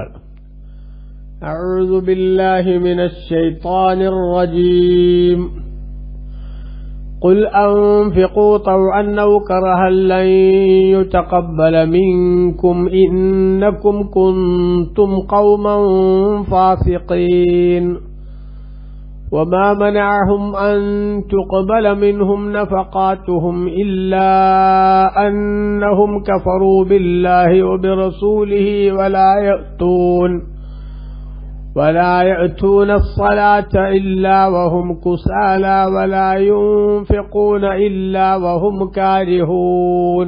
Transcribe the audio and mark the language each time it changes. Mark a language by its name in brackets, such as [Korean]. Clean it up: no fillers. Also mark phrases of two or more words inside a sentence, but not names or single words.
[Arabic] أعوذ بالله من الشيطان الرجيم. قل أنفقوا طوعا أو كرها لن يتقبل منكم إنكم كنتم قوما فاسقين. وما منعهم أن تقبل منهم نفقاتهم إلا أنهم كفروا بالله وبرسوله ولا يأتون الصلاة إلا وهم كسالى ولا ينفقون إلا وهم كارهون.